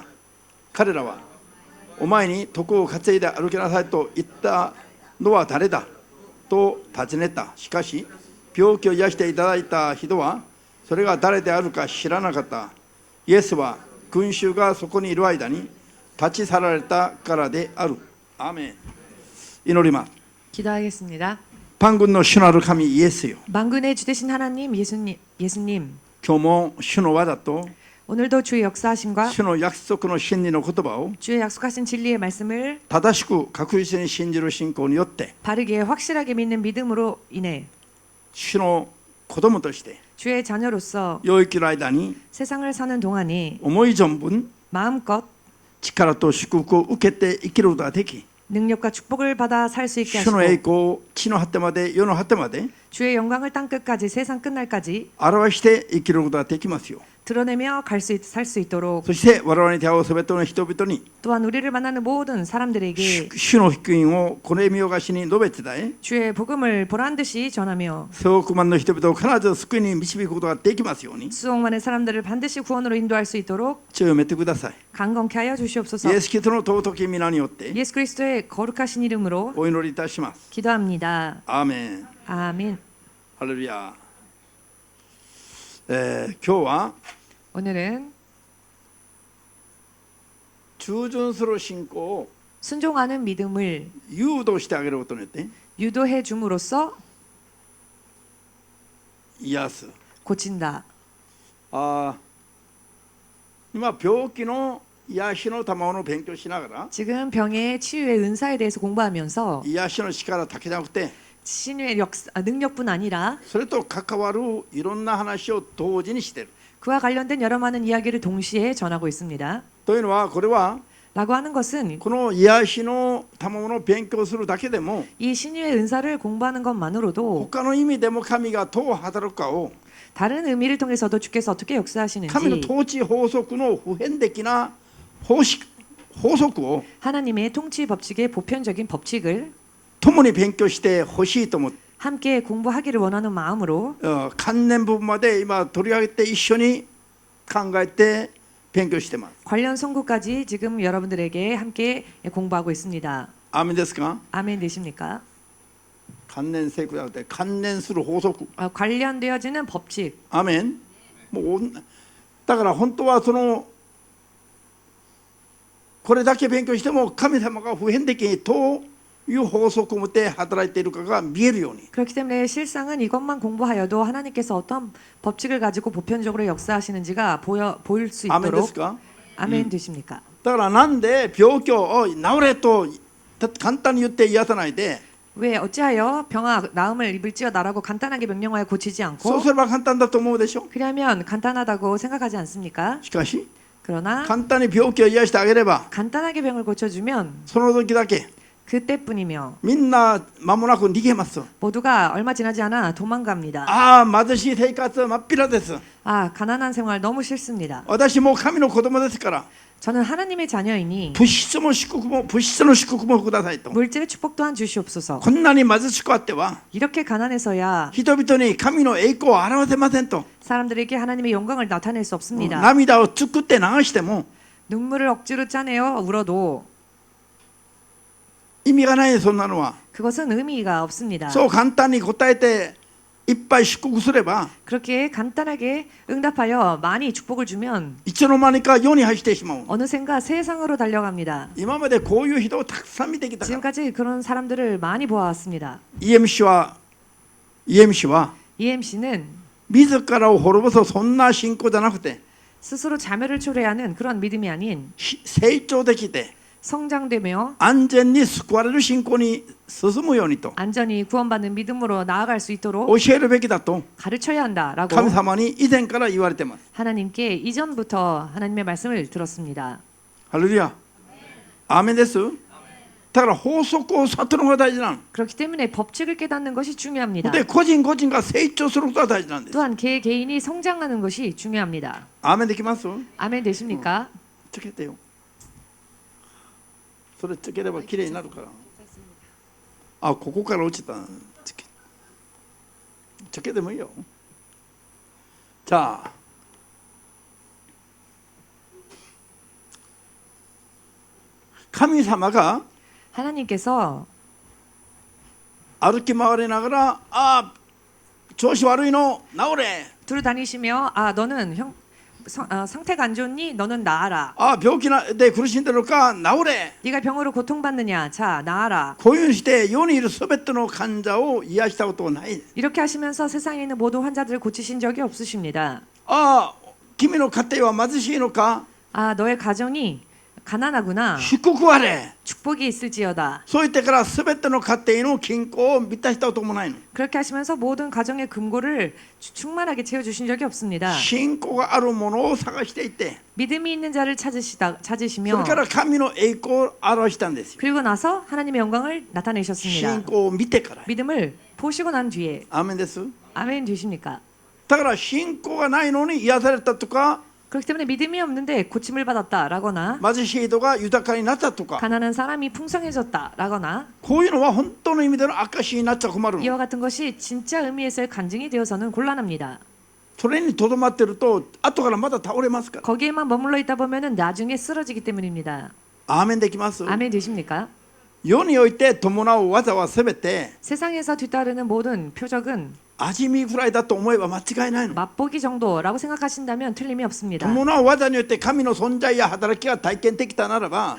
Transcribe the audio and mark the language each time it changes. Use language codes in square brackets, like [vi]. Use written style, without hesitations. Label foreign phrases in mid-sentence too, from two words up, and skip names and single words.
[ja] 彼らは、お前に床を担いで歩きなさいと言ったのは誰だと尋ねた。しかし病気を癒していただいた人はそれが誰であるか知らなかった。イエスは群衆がそこにいる間に立ち去られたからである。アーメン。祈ります。 [ko] 기도하겠습니다. [ja] 방군의 主なる神イエスよ、 [ko] 만군의 주 되신 하나님 예수님, [ja] 今日も主の技と [ko] 오늘도 주의 역사하심과 [ja] 主の約束の真理の言葉を [ko] 주의 약속하신 진리의 말씀을 [ja] 正しく確実に信じる信仰によって [ko] 바르게 확실하게 믿는 믿음으로 인해 [ja] 主の子供として [ko] 주의 자녀로서 [ja] 養育の間に [ko] 세상을 사는 동안이 [ja] 思い存分 [ko] 마음껏 [ja] 力と祝福を受けて生きることができ、 [ko] 능력과 축복을 받아 살 수 있게 [ja] 主の栄 [ko] 하시고 [ja] 光を地の果てまで世の果てまで [ko] 주의 영광을 땅 끝까지 세상 끝날까지 [ja] 表して生きることができますよう、 [ko] 드러내며 살 수 있도록 [ja] そして我々に出会うすべての人々に [ko] 또한 우리를 만나는 모든 사람들에게 [ja] 主の福音をこれ見よがしに述べてだえ [ko] 주의 복음을 보란 듯이 전하며 [ja] 数億万の人々を必ず救いに導くことができますように [ko] 수억만의 사람들을 반드시 구원으로 인도할 수 있도록 [ja] 強めてください [ko] 강건케 하여 주시옵소서. [ja] イエス・キリストの尊き皆によって [ko] 예수 그리스도의 거룩하신 이름으로 [ja] お祈りいたします [ko] 기도합니다. [ja] アーメン [ko] 아멘. [ja] ハレルヤ、今日は [ko] 오늘은 [ja] 従順する信仰を [ko] 순종하는 믿음을 [ja] 誘導してあげることによって [ko] 유도해 줌으로써 [ja] 癒す [ko] 고친다. [ja] 今病気の癒しの賜物を勉強しながら [ko] 지금 병의 치유의 은사에 대해서 공부하면서 [ja] 癒しの力だけじゃなくて [ko] 신유의 능력뿐 아니라 [ja] それと関わるいろんな話を同時にしている [ko] 그와 관련된 여러 많은 이야기를 동시에 전하고 있습니다. [ja] というのはこれは [ko] 라고 하는 것은 [ja] この癒しの賜物を勉強するだけでも [ko] 이 신유의 은사를 공부하는 것만으로도 [ja] 他の意味でも神がどう働くかを [ko] 다른 의미를 통해서도 주께서 어떻게 [ja] 神の [ko] 역사하시는지 [ja] 統治法則の普遍的な法則を [ko] 하나님의 통치 법칙의 보편적인 법칙을 [ja] 共に勉強してほしいと思って [ko] 함께 공부하기를 원하는 마음으로 [ja] 関連部分まで今取り上げて一緒に考えて勉強してます。 [ko] 관련 성구까지 지금 여러분들에게 함께 공부하고 있습니다. [ja] アーメンですか？ [ko] 아멘 되십니까? [ja] 関連性じゃなくて関連する法則。 [ko] 관련되어지는 법칙. [ja] アーメン。もうだから本当はこれだけ勉強しても神様が普遍的にどういう法則を持って働いているかが見えるように。 [ko] 그렇기 때문에 실상은 이것만 공부하여도 하나님께서 어떤 법칙을 가지고 보편적으로 역사하시는지가 보일 수 [ja] アーメンです [ko] 있도록 [ja] か？ [ko] 아멘 되십니까? [ja] だからなんで病気を治れと簡単に言って癒さないで [ko] 왜 어찌하여 병아 나음을 입을지어다라고 간단하게 명령하여 고치지 [ja] そう [ko] 않고 [ja] すれば簡単だと思うでしょ。 [ko] 그러면 간단하다고 생각하지 않습니까? [ja] しかし [ko] 그러나 [ja] 簡単に病気を癒してあげれば [ko] 간단하게 병을 고쳐주면 [ja] その時だけ [ko] 그때뿐이며 [ja] みんな間もなく逃げます。 [ko] 모두가 얼마 지나지 않아 도망갑니다. [ja] ああ貧しい生活真っ平です。 [ko] 아 가난한 생활 너무 싫습니다. [ja] 私も神の子供ですから [ko] 저는 하나님의 자녀이니 [ja] 物質の祝福もくださいと。 [ko] 물질의 축복 또한 주시옵소서. [ja] こんなに貧しくあっては [ko] 이렇게 가난해서야 [ja] 人々に神の栄光を表せませんと。 [ko] 사람들에게 하나님의 영광을 나타낼 수 없습니다. [ja] 涙を作って流しても [ko] 눈물을 억지로 짜내어 울어도 [ja] 意味がない。そんなのは [ko] 그것은 의미가 없습니다. [ja] そう簡単に答えていっぱい祝福すれば [ko] 그렇게 간단하게 응답하여 많이 축복을 주면 [ja] いつの間にか世に走ってしまう。 [ko] 어느샌가 세상으로 달려갑니다. [ja] 今までこういう人をたくさん見てきたから。 [ko] 지금까지 그런 사람들을 많이 보아왔습니다. [ja] EMCは [ko] EMC는 [ja] 自らを滅ぼすそんな信仰じゃなくて [ko] 스스로 자멸을 초래하는 그런 믿음이 아닌 [ja] 成長できて [ko] 성장되며 [ja] 安全に救われる信仰に進むようにと [ko] 안전히 구원받는 믿음으로 나아갈 수 있도록 [ja] 教えるべきだと [ko] 가르쳐야 한다라고 [ja] 神様に以前から言われています。 [ko] 하나님께 이전부터 하나님의 말씀을 들었습니다. [ja] ハレルヤ。アーメンです。だから法則を悟るのが大事なの。 [ko] 그렇기 때문에 법칙을 깨닫는 것이 중요합니다. [ja] で個人が成長することが大事なんです。 [ko] 또한 개인이 성장하는 것이 중요합니다. [ja] アーメンできます？ [ko] 아멘 되십니까? [ja] つけてよ。それつければきれいになるから。あ、ここから落ちた。つけてもいいよ。じゃあ神様が [ko] 하나님께서 [ja] 歩き回りながら調子悪いの治れ [ko] 두루 다니시며 너는 상태가 안 좋니? 너는 나아라. [ja] 病気で苦しんでるか治れ [ko] 네가 병으로 고통받느냐? 자 나아라. [ja] こういうふうにして世にいるすべての患者を癒したことはない。 [ko] 이렇게 하시면서 세상에 있는 모든 환자들을 고치신 적이 없으십니다. [ja] 君の家庭は貧しいのか [ko] 너의 가정이 가난하구나. [ja] 祝福あれ [ko] 축복이 있을지어다. [ja] そう言ってからすべての家庭の均衡を満たしたこともないの。 [ko] 그렇게 하시면서 모든 가정의 금고를 충만하게 채워주신 적이 없습니다. [ja] 信仰があるものを探していて [ko] 믿음이 있는 자를 [ja] それ [ko] 찾으시며 [ja] から神の栄光を表したんですよ。 [ko] 그리고 나서 하나님의 영광을 나타내셨습니다. [ja] 信仰を見てから。 [ko] 믿음을 보시고 난 뒤에 [ja] アーメンです。 [ko] 아멘 되십니까? [ja] だから信仰がないのに癒されたとか、 [ko] 그렇기 때문에 믿음이 없는데 고침을 받았다라거나 [ja] 貧しい人が豊かになったとか、 [ko] 가난한 사람이 풍성해졌다라거나 [ja] こういうのは本当の意味での証になっちゃ困る。 [ko] 이와 같은 것이 진짜 의미에서의 간증이 되어서는 곤란합니다. [ja] それにとどまってると後からまた倒れますから。 [ko] 거기에만 머물러 있다 보면은 나중에 쓰러지기 때문입니다. [ja] アーメンできます。 [ko] 아멘 되십니까? [ja] 世において伴う技はすべて [ko] 세상에서 뒤따르는 모든 표적은 [ja] 味見ぐらいだと思えば間違いないの。 [ko] 맛보기 정도라고 생각하신다면 틀림이 없습니다. [ja] 伴う技によって神の存在や働きが体験できたならば、